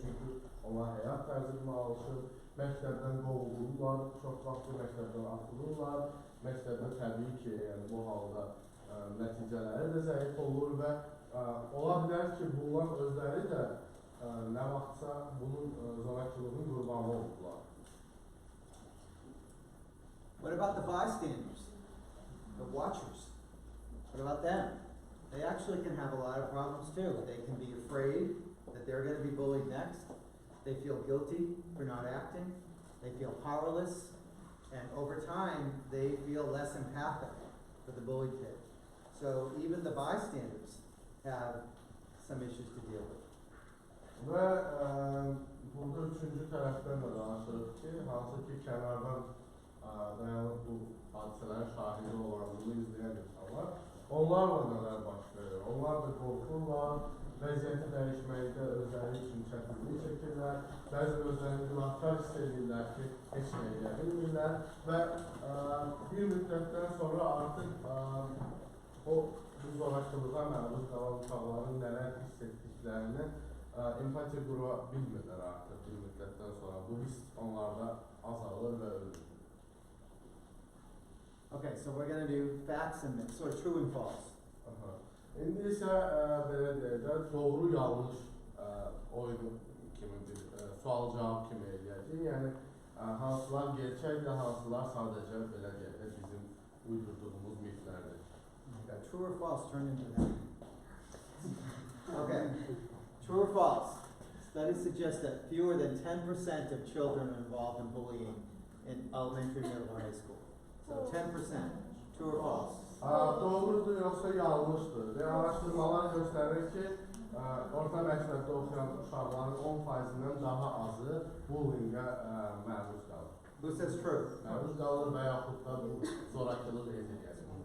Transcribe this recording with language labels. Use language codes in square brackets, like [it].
[az] Çünki onlar həyat tərzinə alışır, məktəbdən qovulurlar, çox vaxt məktəbdən atılırlar. Məktəbdə təbii ki, yəni bu halda nəticələri də zəif olur və ola bilər ki, bunlar özləri də nə vaxtsa bunun zorakılığın qurbanı oldular. [en] What about the bystanders, the watchers? What about them? They actually can have a lot of problems too. They can be afraid that they're going to be bullied next. They feel guilty for not acting. They feel powerless. And over time, they feel less empathic for the bullied kid. So even the bystanders have some issues to deal with. [az] Və burada üçüncü tərəfdən də danışırıq ki, hansı ki kənardan dayanıb bu hadisələrin şahidi olan, bunu izləyən insanlar, onlarla nələr baş verir? Onlar da qorxurlar, vəziyyəti dəyişməkdə özləri üçün çətinlik çəkirlər, bəzi özlərini günahkar hiss edirlər ki, heç nə edə bilmirlər və bir müddətdən sonra artıq bu zorakılığa məruz qalan uşaqların nələr hiss etdiklərini empatiya qura bilmirlər artıq bir müddətdən sonra. Bu hiss onlarda azalır və ölür. [en] Okay, so we're going to do facts and myths, or true and false. [az] İndi isə belə deyəcək, doğru yanlış oyunu kimi bir sual-cavab kimi eləyəcək. Yəni hansılar gerçəkdir, hansılar sadəcə belə deyəcək bizim uydurduğumuz miflərdir. [en] Okay, true or false, turn into that. Okay, true or false? Studies suggest that fewer than 10% of children are involved in bullying in elementary, middle, or high school. So 10%, true or false? [az] Doğrudur yoxsa yanlışdır. Araşdırmalar göstərir ki, orta məktəbdə oxuyan uşaqların 10%-dən daha azı bullyingə məruz qalır. [en] Who says true? [az] Məruz qalır və yaxud da bu zorakılıq edilir.